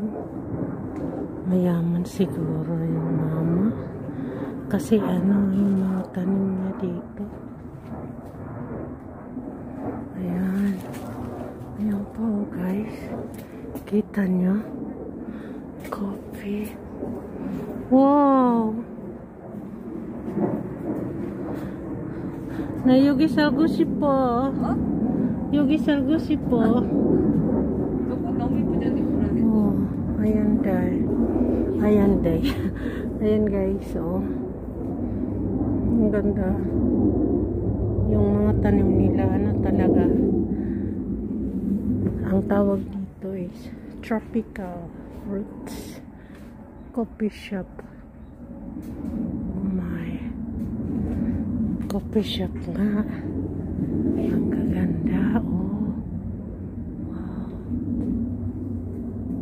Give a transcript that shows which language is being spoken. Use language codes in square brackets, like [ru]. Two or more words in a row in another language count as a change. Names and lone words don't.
[tl] Mayaman siguro yung mama. Kasi yung mga tanim niya dito. Ayan. Ayan po, guys. Kita nyo? Coffee. [ko] Wow! 나 여기 살고 싶어. 여기 살고 싶어. 너무 이쁘잖아, 불안해. [tl] Ayan guys, ang ganda. Yung mga tanim nila, talaga. Ang tawag dito is [en] tropical fruits. Coffee shop. Oh my. Coffee shop [tl] nga. Ang gaganda, oh. Wow.